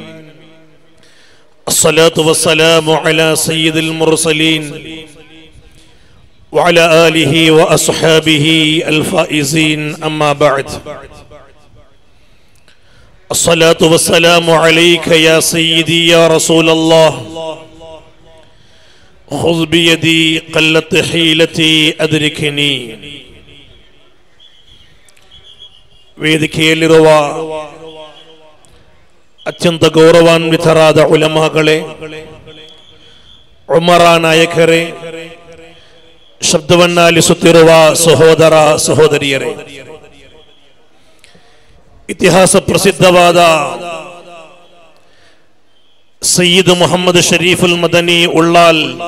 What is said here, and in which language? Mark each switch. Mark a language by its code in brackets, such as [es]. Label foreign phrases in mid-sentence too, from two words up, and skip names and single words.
[ar] الصلاة والسلام على سيد المرسلين وعلى آله وأصحابه الفائزين. أما بعد، الصلاة والسلام عليك يا سيدي يا رسول الله. خذ بيدي قلت حيلتي أدركني. [kn] ವೇದಿಕೆಯಲ್ಲಿರುವ ಅತ್ಯಂತ ಗೌರವಾನ್ವಿತರಾದ ಉಲಮಾಗಳೇ, ಉಮರ ನಾಯಕರೇ, ಶಬ್ದವನ್ನಾಲಿಸುತ್ತಿರುವ ಸಹೋದರ ಸಹೋದರಿಯರೇ, ಇತಿಹಾಸ ಪ್ರಸಿದ್ಧವಾದ ಸಯ್ಯಿದ್ ಮುಹಮ್ಮದ್ ಶರೀಫುಲ್ ಮದನಿ ಉಳ್ಳಾಲ್